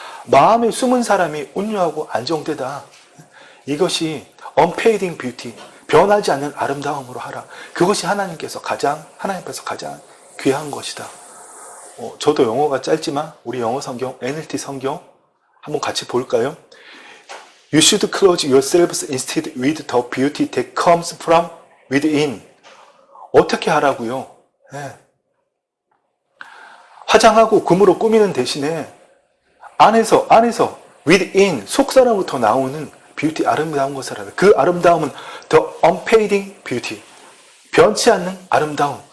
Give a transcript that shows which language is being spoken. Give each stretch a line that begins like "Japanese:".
Korean: 마음에 숨은 사람이 온유하고 안정되다. 이것이
English: unfading beauty,
Korean: 변하지 않는 아름다움으로 하라. 그것이 하나님 앞에서 가장 귀한 것이다. 저도 영어가 짧지만 우리 영어 성경, NLT 성경 한번 같이 볼까요?
English: You should clothe yourselves instead with the beauty that comes from within.
Korean: 어떻게 하라고요? 네. 화장하고 금으로 꾸미는 대신에 안에서 within, 속사람부터 나오는 뷰티, 아름다운 것을 하라. 그 아름다움은
English: the unfading beauty,
Korean: 변치 않는 아름다움.